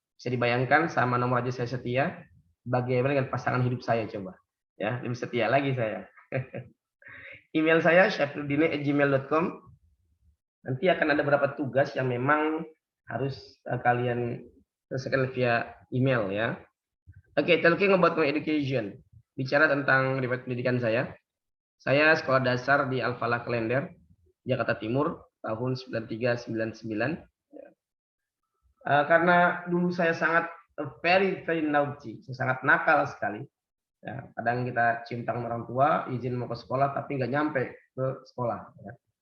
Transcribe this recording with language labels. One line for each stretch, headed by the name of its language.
Indonesian: Bisa dibayangkan sama nomor aja saya setia. Bagaimana dengan pasangan hidup saya coba? Ya, lebih setia lagi saya. Email saya syafruddin@gmail.com. Nanti akan ada beberapa tugas yang memang harus kalian selesaikan via email ya.
English: Oke, talking about my education.
Indonesian: Bicara tentang riwayat pendidikan saya. Saya sekolah dasar di Al-Falah Klender, Jakarta Timur, tahun 93-99. Karena dulu saya sangat
English: very naughty,
Indonesian: saya sangat nakal sekali. Ya, kadang kita cium tangan orang tua, izin mau ke sekolah, tapi nggak nyampe ke sekolah. Ya.